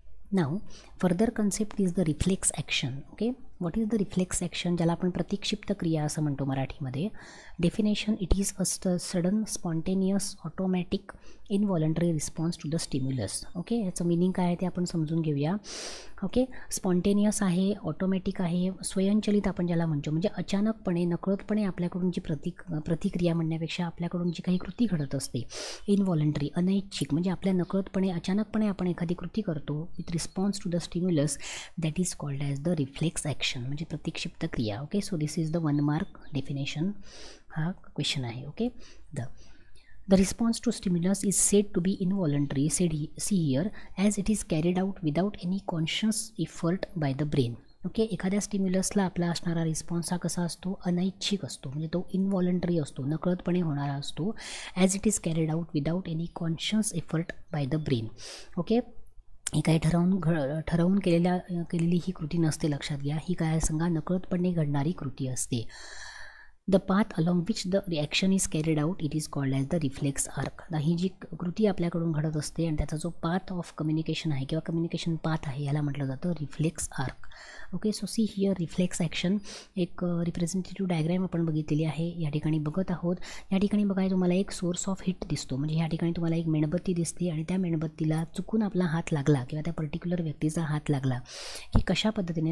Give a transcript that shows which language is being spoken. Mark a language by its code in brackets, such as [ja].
[en] Now further concept is the reflex action. Okay, what is the reflex action, [mr] ज्याला आपण प्रतिक्षिप्त क्रिया असं म्हणतो मराठीमध्ये. [en] Definition, it is a sudden spontaneous automatic involuntary response to the stimulus. [mr] Okay, याचं meaning काय आहे ते आपण समजून घेऊया. ओके, स्पॉन्टेनियस आहे, ऑटोमॅटिक आहे, स्वयंचलित आपण ज्याला म्हणतो, म्हणजे अचानकपणे नकळतपणे आपल्याकडून जी प्रतिक्रिया म्हणण्यापेक्षा आपल्याकडून जी काही कृती घडत असते, इनव्हॉलंटरी अनैच्छिक म्हणजे आपल्या नकळतपणे अचानकपणे आपण एखादी कृती करतो [en] with response to the stimulus, that is called as the reflex action [mr] म्हणजे प्रतिक्षिप्त क्रिया. [en] okay, so this is the 1 mark definition, [mr] हा क्वेश्चन आहे. [en] Okay, The response to stimulus is said to be involuntary, see here, as it is carried out without any conscious effort by the brain. [mr] Okay, एखाद्या स्टिम्युलसला आपला असणारा response हा कसा असतो, अनैच्छिक असतो, म्हणजे तो इनव्हॉलंटरी असतो, नकळतपणे होणारा असतो, [en] As it is carried out without any conscious effort by the brain. [mr] Okay, ही काही ठरवून केलेली ही कृती नसते, लक्षात घ्या, ही काय सांगा नकळतपणे घडणारी कृती असते. [en] The path along which the reaction is carried out, it is called as the reflex arc. [mr] ही जी कृती आपल्याकडून घडत असते आणि त्याचा जो पाथ ऑफ कम्युनिकेशन आहे किंवा कम्युनिकेशन पाथ आहे याला म्हटलं जातं reflex arc. [en] okay, so see here reflex action, [mr] एक रिप्रेझेंटेटिव्ह डायग्रॅम आपण बघितलेली आहे, या ठिकाणी बघत आहोत. या ठिकाणी बघाय तुम्हाला एक सोर्स ऑफ हिट दिसतो, म्हणजे ह्या ठिकाणी तुम्हाला एक मेणबत्ती दिसते आणि त्या मेणबत्तीला चुकून आपला हात लागला किंवा त्या पर्टिक्युलर व्यक्तीचा हात लागला की कशा पद्धतीने.